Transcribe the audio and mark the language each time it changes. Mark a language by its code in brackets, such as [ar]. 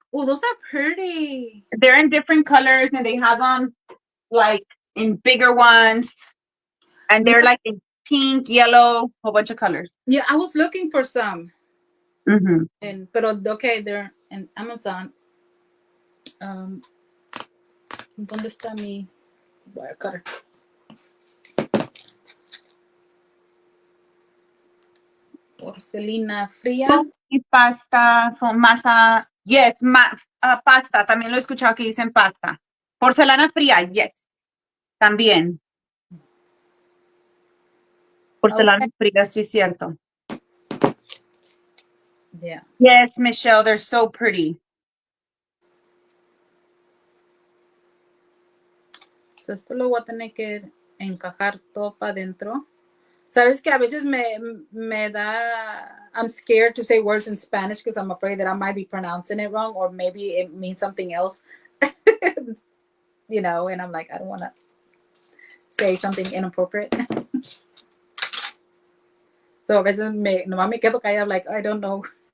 [en] Oh, those are pretty. They're in different colors, and they have them like in bigger ones, and they're like in pink, yellow, whole bunch of colors. Yeah, I was looking for some. Mm-hmm. [es] Pero [en] okay, they're in Amazon. [es] ¿Dónde está mi wire cutter? Porcelina fría. Y pasta, masa, yes, pasta, también lo he escuchado que dicen pasta. Porcelana fría, yes, también. Porcelana fría, sí, cierto. [en] Yeah. Yes, Michelle, they're so pretty. [es] So esto lo voy a tener que encajar todo para adentro. Sabes que a veces me da. [en] I'm scared to say words in Spanish because I'm afraid that I might be pronouncing it wrong, or maybe it means something else. You know, and I'm like, I don't want to say something inappropriate. [es] So a veces nomás me quedo callada, [en] like, I don't know.